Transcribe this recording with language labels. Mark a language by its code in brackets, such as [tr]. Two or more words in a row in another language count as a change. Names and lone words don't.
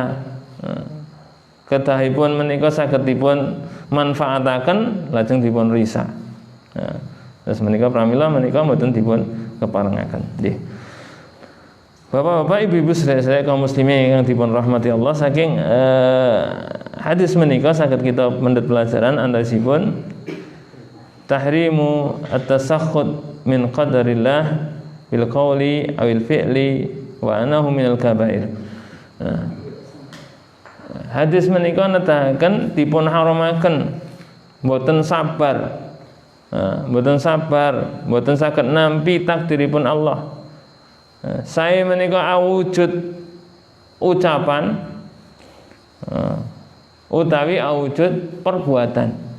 [jv] Kedahipun menika saged dipun manfaataken lajeng dipun risak. Terus menika pramila menika mboten dipun keparengaken. Nggih. Bapak-bapak, ibu-ibu sedherek kaum muslimin yang dipun rahmati Allah, saking hadis menika saged kita mendhet pelajaran antasipun [ar] تحريم التسخط من قدر الله بالقول أو الفعل وأنه من الكبائر. [jv] Hadis menika nedahaken dipun haramaken mboten sabar, mboten saged nampi takdiripun Allah. Saya menika awujud ucapan utawi awujud perbuatan.